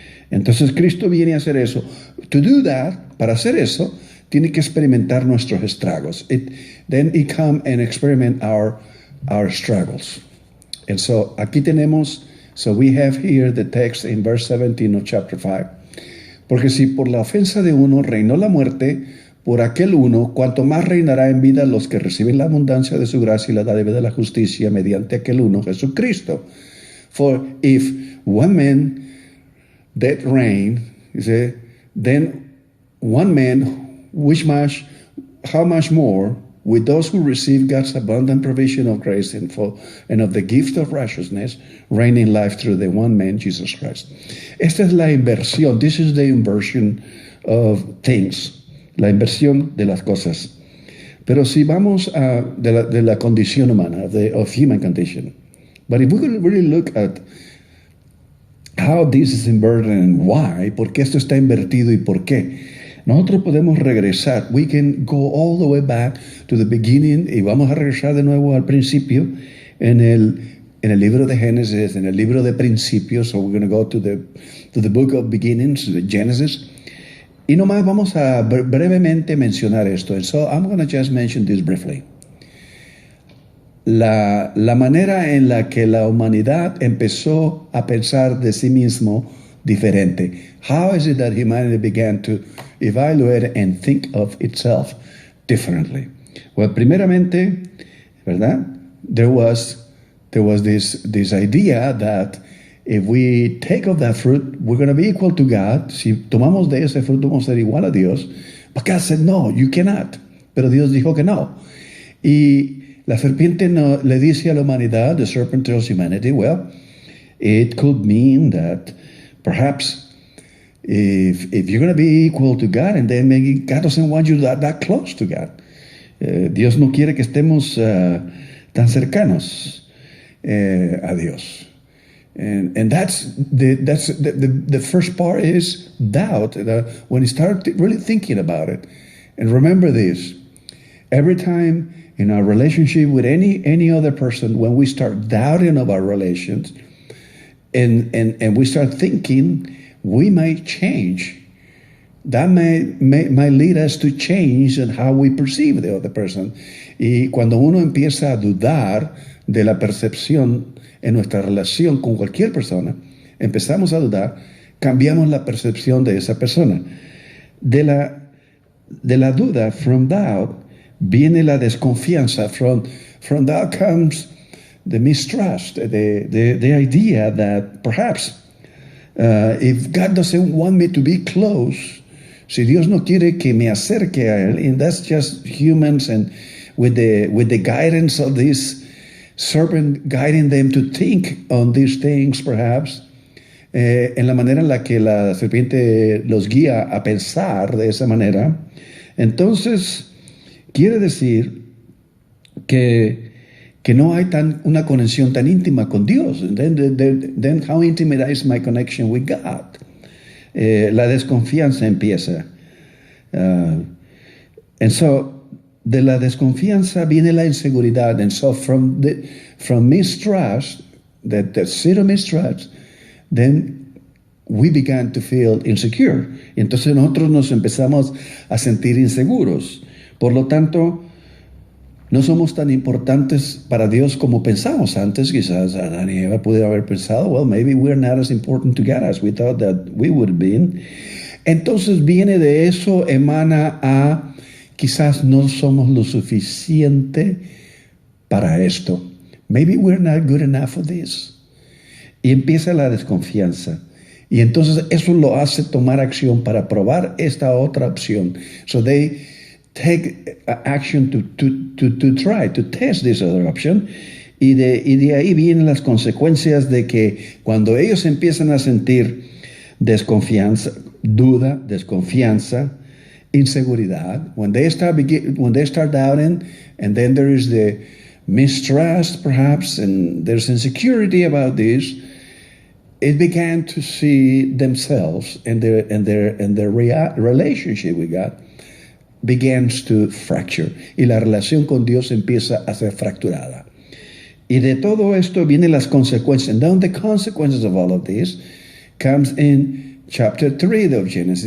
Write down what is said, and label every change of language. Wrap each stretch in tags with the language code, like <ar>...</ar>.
<es>Entonces Cristo viene a hacer eso.</es> <en>To do that,</en> <es>para hacer eso, tiene que experimentar nuestros estragos.</es> <en>Then he come and experiment our struggles. And so</en> <es>aquí tenemos,</es> <en>so we have here the text in verse 17 of chapter 5.</en> <es>Porque si por la ofensa de uno reinó la muerte, por aquel uno, cuanto más reinará en vida los que reciben la abundancia de su gracia y la dádiva de la justicia mediante aquel uno, Jesucristo.</es> <en>For if one man that reigned, then one man, how much more with those who receive God's abundant provision of grace and of the gift of righteousness, reign in life through the one man, Jesus Christ.</en> <es>Esta es la inversión.</es> <en>This is the inversion of things.</en> <es>La inversión de las cosas. Pero si vamos de la condición humana,</es> <en>of human condition. But if we could really look at how this is inverted and why,</en> <es>por qué esto está invertido y por qué, nosotros podemos regresar.</es> <en>We can go all the way back to the beginning</en> <es>y vamos a regresar de nuevo al principio en el libro de Génesis, en el libro de principios.</es> <en>So we're going to go to the book of beginnings, the Genesis.</en> <es>Y nomás vamos a brevemente mencionar esto.</es> <en>And so I'm going to just mention this briefly.</en> <es>La manera en la que la humanidad empezó a pensar de sí mismo diferente.</es> <en>How is it that humanity began to evaluate and think of itself differently?</en> <es>Well, primeramente, ¿verdad?</es> <en>There was this idea that if we take of that fruit, we're going to be equal to God.</en> <es>Si tomamos de ese fruto, vamos a ser igual a Dios.</es> <en>But God said, no, you cannot.</en> <es>Pero Dios dijo que no. Y la serpiente le dice a la humanidad,</es> <en>the serpent tells humanity, well, it could mean that perhaps if you're going to be equal to God, and then maybe God doesn't want you that close to God.</en> <es>Dios no quiere que estemos tan cercanos a Dios.</es> <en>And that's the first part is doubt. When you start really thinking about it, and remember this, every time in our relationship with any other person, when we start doubting of our relations, and we start thinking, we might change. That might lead us to change in how we perceive the other person.</en> <es>Y cuando uno empieza a dudar de la percepción en nuestra relación con cualquier persona, empezamos a dudar, cambiamos la percepción de esa persona. De la duda,</es> <en>from doubt,</en> <es>viene la desconfianza.</es> <en>From that comes the mistrust, the idea that perhaps if God doesn't want me to be close,</en> <es>si Dios no quiere que me acerque a Él,</es> <en>and that's just humans, and with the guidance of this serpent guiding them to think on these things, perhaps,</en> <es>en la manera en la que la serpiente los guía a pensar de esa manera, entonces quiere decir que no hay una conexión tan íntima con Dios.</es> <en>Then how intimate is my connection with God?</en> <es>La desconfianza empieza.</es> <en>And so,</en> <es>de la desconfianza viene la inseguridad.</es> <en>And so from mistrust, that zero mistrust, then we began to feel insecure.</en> <es>Y entonces nosotros nos empezamos a sentir inseguros. Por lo tanto, no somos tan importantes para Dios como pensamos antes. Quizás Adán y Eva pudieron haber pensado,</es> <en>well, maybe we're not as important to God as we thought that we would have been.</en> <es>Entonces viene de eso, emana a quizás no somos lo suficiente para esto.</es> <en>Maybe we're not good enough for this.</en> <es>Y empieza la desconfianza. Y entonces eso lo hace tomar acción para probar esta otra opción.</es> <en>So they take action to try to test this other option.</en> <es>Y de ahí vienen las consecuencias de que cuando ellos empiezan a sentir desconfianza, duda, desconfianza, inseguridad,</es> <en>when they start doubting, and then there is the mistrust perhaps, and there's insecurity about this, it began to see themselves and their relationship with God begins to fracture,</en> <es>y la relación con Dios empieza a ser fracturada. Y de todo esto vienen las consecuencias.</es> <en>And then the consequences of all of this comes in chapter 3 of Genesis.</en>